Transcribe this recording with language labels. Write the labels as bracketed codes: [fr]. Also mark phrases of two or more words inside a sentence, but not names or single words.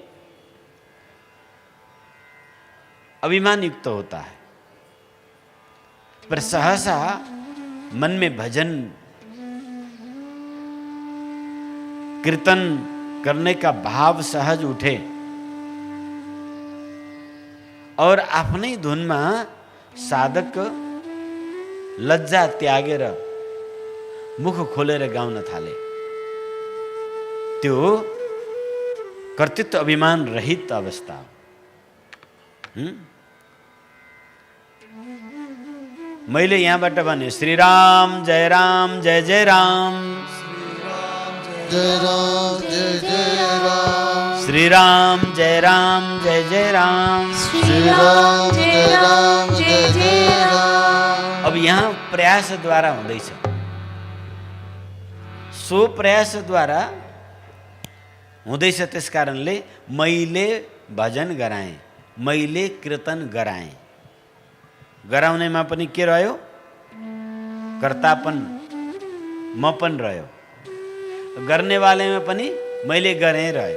[hi] अभिमान युक्त होता है, पर सहसा मन में भजन कीर्तन करने का भाव सहज उठे और अपनी धुन में साधक [ne] लज्जा त्यागेर मुख खोलेर गाउन थाले, त्यो कर्तृत्व अभिमान रहित अवस्था। मैले यहाँबाट भने श्री राम जय जय राम, जय राम जय जय राम, श्री राम जय जय राम, श्री राम जय जय राम। अब यहाँ प्रयास द्वारा हुँदैछ, सो प्रयास द्वारा हुँदैछ। त्यस कारणले मैले भजन गराएँ, मैले कीर्तन गराएँ। गराउनेमा पनि के रह्यो? कर्तापन मपन रह्यो, गर्नेवालेमा पनि मैले गरेँ रह्यो।